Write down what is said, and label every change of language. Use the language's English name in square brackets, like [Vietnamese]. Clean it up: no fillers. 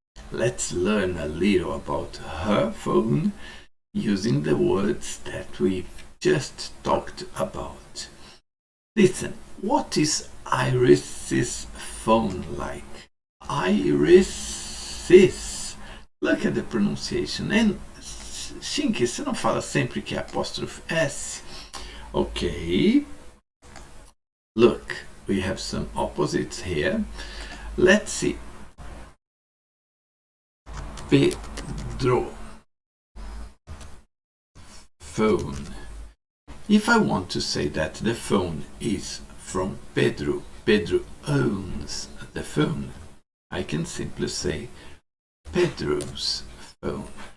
[English] Let's learn a little about her phone using the words that we've just talked about. Listen, what is Iris's phone like? Iris's. Look at the pronunciation. [Portuguese] And Shinki, você não fala sempre que é apóstrofe S? [English] Okay. Look, we have some opposites here. Let's see. Pedro. Phone. If I want to say that the phone is from Pedro, Pedro owns the phone, I can simply say Pedro's phone.